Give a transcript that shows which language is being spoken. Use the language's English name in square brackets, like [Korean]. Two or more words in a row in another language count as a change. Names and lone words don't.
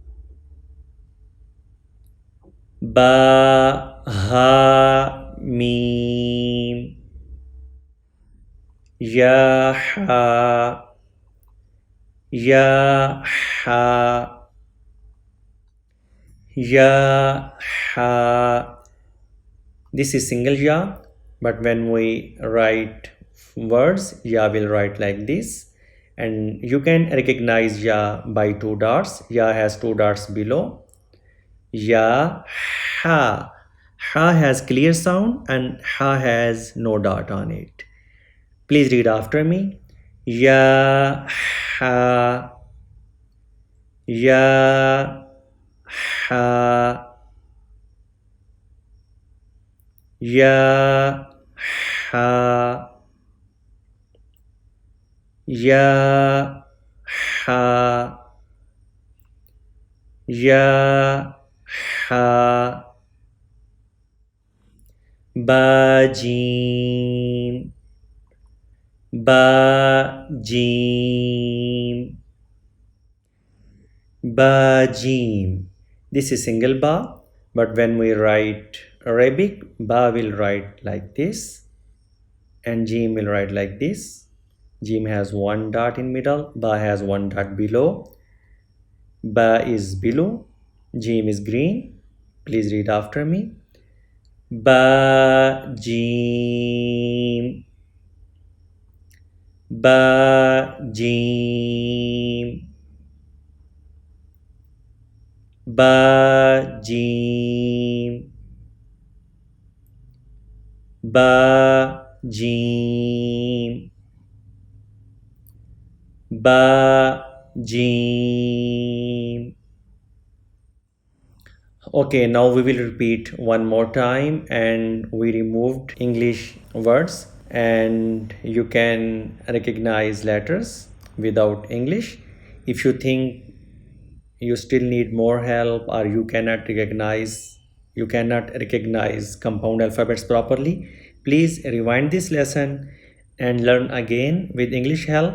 [Arabic] باء حاء ميم. ياء حاء. ياء حاء. ياء حاء. [English] This is single ya, but when we write words, ya will write like this, and you can recognize ya by two dots. Ya has two dots below. [Arabic] ياء حاء. [English] Ha has clear sound and ha has no dot on it. Please read after me. [Arabic] ياء حاء. ياء حاء. ياء حاء. ياء حاء. ياء حاء. باء جيم. باء جيم. باء جيم. [English] This is single ba, but when we write Arabic, ba will write like this and jim will write like this. Jim has one dot in middle, ba has one dot below. Ba is blue, jim is green. Please read after me. [Arabic] باء جيم. باء جيم. باء جيم. باء جيم. باء جيم. [English] Okay, now we will repeat one more time, and we removed English words and you can recognize letters without English. If you think you still need more help, or you cannot recognize compound alphabets properly, please rewind this lesson and learn again with English help.